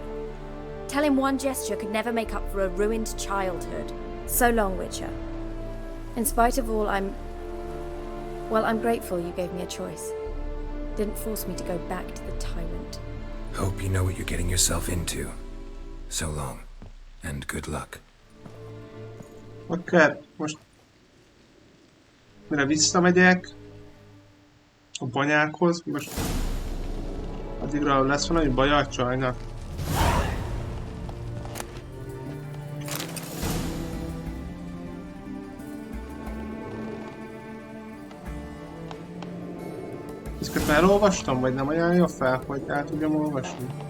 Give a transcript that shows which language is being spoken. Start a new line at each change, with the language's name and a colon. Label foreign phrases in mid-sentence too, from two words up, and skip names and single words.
English: Tell him one gesture could never make up for a ruined childhood. So long, Witcher. In spite of all, I'm grateful you gave me a choice. Didn't force me to go back to the tyrant. Hope you know what you're getting yourself into. So long, and good luck.
Hungarian: Akkor most mire visszamegyek a banyákhoz, most addigra lesz valami baj a csajnak. Ezeket már olvastam, vagy nem ajánlja fel, hogy el tudjam olvasni?